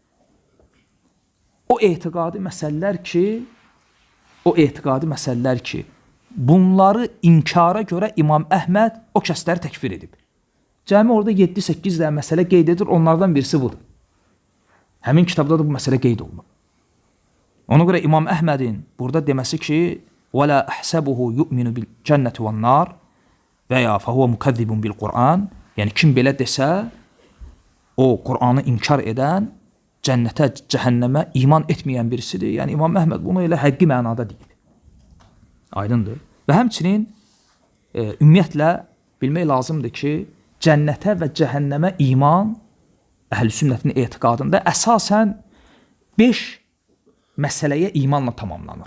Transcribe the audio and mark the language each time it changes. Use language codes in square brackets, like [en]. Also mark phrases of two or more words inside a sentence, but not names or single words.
[az] O etiqadi məsələlər ki, bunları inkara görə İmam Əhməd o kəsləri təkfir edib. Cəmi orada 7-8 dənə məsələ qeyd edir, onlardan birisi budur. Həmin kitabda da bu məsələ qeyd olunub. Ona görə İmam Əhmədin burada deməsi ki, [ar] وَلَا أَحْسَبُهُ يُؤْمِنُ بِالْجَنَّةِ وَالنَّارِ [az] və ya [ar] فَهُوَ مُكَذِّبٌ بِالْقُرْآنِ, [az] yəni kim belə desə, o Qur'anı inkar edən, cənnətə, cəhənnəmə iman etməyən birisidir. Yəni İmam Əhməd bunu elə həqqi mənada deyib. Aydındır. Və həmçinin ümumiyyətlə bilmək lazımdır ki, cənnətə və cəhənnəmə iman Əhl-i Sünnətin etiqadında əsasən 5 məsələyə imanla tamamlanır.